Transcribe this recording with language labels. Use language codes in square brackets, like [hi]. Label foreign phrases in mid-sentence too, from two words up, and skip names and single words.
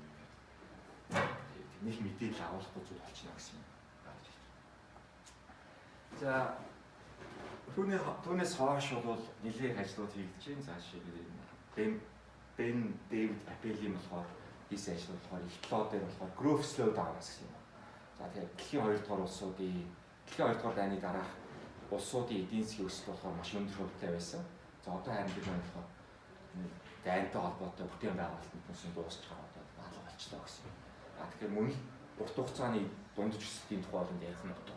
[mn] Нэг мэдээлэл агуулахгүй зүйл болчихно гэсэн юм. За түүнээс хойш бол нэлээд ажлууд хийгдэж байна. За жишээлбэл Ben David Appel-ийн болохоор хийсэн ажил болохоор ихтлоо дээр болохоор [en] growth slow down [mn] гэсэн юм. За тэгэхээр дэлхийн 2 дугаар улсуудын дэлхийн 2 дугаар дайны дараах улсуудын эдийн засгийн өсөлт болохоор маш өндөр хөвтэй байсан. За одоо харин бид болохоор дайнтай холбоотой бүтээн байгуулалтанд нь дуусч байгаа одоо алга болчихлоо гэсэн юм. Тэгэхээр мөн урт хугацааны дундаж өсөлтийн тухай бол ярих нь утга.